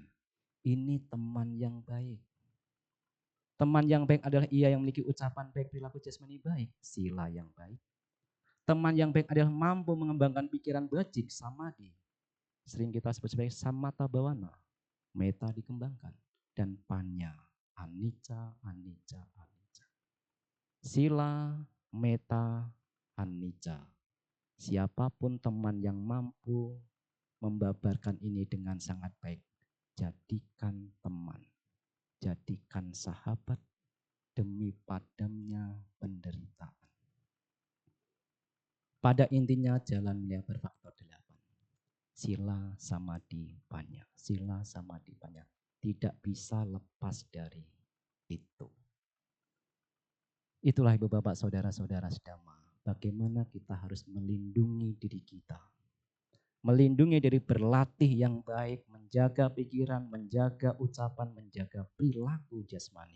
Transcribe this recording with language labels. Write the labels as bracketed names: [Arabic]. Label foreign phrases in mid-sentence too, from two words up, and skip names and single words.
[Indonesian] Ini teman yang baik. Teman yang baik adalah ia yang memiliki ucapan baik, perilaku jasmani baik, sila yang baik. Teman yang baik adalah mampu mengembangkan pikiran bajik, samadhi. Sering kita sebut sebagai [Pali] samatha bhavana, [Indonesian] meta dikembangkan. [Pali] Dan panya, anicca, anicca, anicca. Sila, meta, anicca. [Indonesian] Siapapun teman yang mampu membabarkan ini dengan sangat baik, jadikan teman, jadikan sahabat demi padamnya penderitaan. Pada intinya jalan yang berfaktor 8. [Pali] Sila, samadhi, panya. Sila, samadhi, panya. [Indonesian] Tidak bisa lepas dari itu. Itulah Ibu Bapak Saudara-saudara sedama. Bagaimana kita harus melindungi diri kita. Melindungi diri berlatih yang baik, menjaga pikiran, menjaga ucapan, menjaga perilaku jasmani.